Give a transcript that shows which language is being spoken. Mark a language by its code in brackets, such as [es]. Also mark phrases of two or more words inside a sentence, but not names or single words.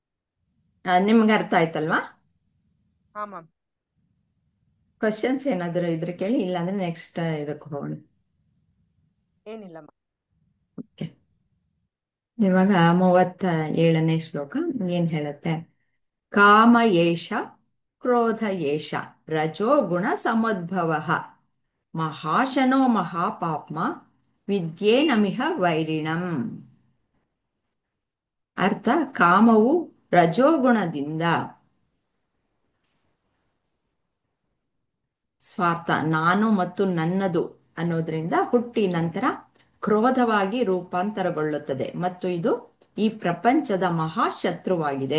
[kn] ನಿಮ್ಗೆ ಅರ್ಥ ಆಯ್ತಲ್ವಾ? ಹಾ ಮ್ಯಾಮ್. ಕ್ವಶನ್ಸ್ ಏನಾದರೂ ಇದ್ರೆ ಕೇಳಿ, ಇಲ್ಲಾಂದ್ರೆ ನೆಕ್ಸ್ಟ್ ಇದಕ್ಕೆ ಹೋಗೋಣ. ಏನಿಲ್ಲ ಮ್ಯಾಮ್. Okay. ಇವಾಗ 37ನೇ ಶ್ಲೋಕ ಏನ್ ಹೇಳುತ್ತೆ? [sa] ಕಾಮ ಏಷ ಕ್ರೋಧ ಏಷ ರಜೋ ಗುಣ ಸಮುದ್ಭವ ಮಹಾಶನೋ ಮಹಾಪಾಪ್ಮ ವಿದ್ಯೇನಮಿಹ ವೈರಿಣಂ. [kn] ಅರ್ಥ: ಕಾಮವು ರಜೋಗುಣದಿಂದ, ಸ್ವಾರ್ಥ, ನಾನು ಮತ್ತು ನನ್ನದು ಅನ್ನೋದ್ರಿಂದ ಹುಟ್ಟಿ ನಂತರ ಕ್ರೋಧವಾಗಿ ರೂಪಾಂತರಗೊಳ್ಳುತ್ತದೆ ಮತ್ತು ಇದು ಈ ಪ್ರಪಂಚದ ಮಹಾಶತ್ರುವಾಗಿದೆ.